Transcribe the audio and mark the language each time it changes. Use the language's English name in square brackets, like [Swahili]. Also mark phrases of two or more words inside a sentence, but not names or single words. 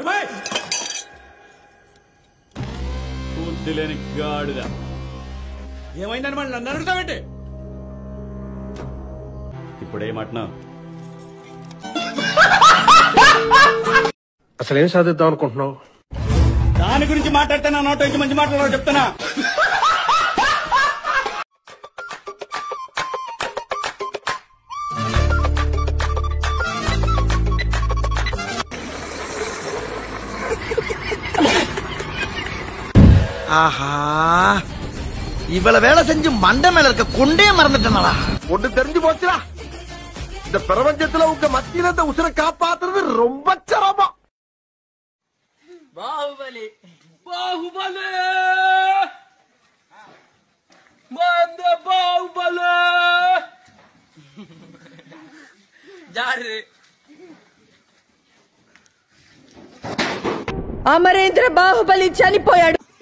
[Telugu] పూర్తి లేని గాడిద. ఏమైందని మళ్ళీ నన్ను అడుగుతావేంటి? ఇప్పుడే మటన్. అసలేం సాధిద్దాం అనుకుంటున్నావు? దాని గురించి మాట్లాడితే నా నోట నుంచి మంచి మాట్లాడాలి చెప్తానా? [Tamil] ஆஹா, இவ்வளவு வேலை செஞ்சு மண்டை மேல இருக்க கொண்டே மறந்துட்டா. ஒன்று தெரிஞ்சு போச்சுடா, இந்த பிரபஞ்சத்துல உங்க மத்தியில இந்த உசுரை காப்பாத்துறது ரொம்ப சிரமம். [Telugu] బాహుబలి బాహుబలి బాహుబలి జారే. అమరేంద్ర బాహుబలి చనిపోయాడు.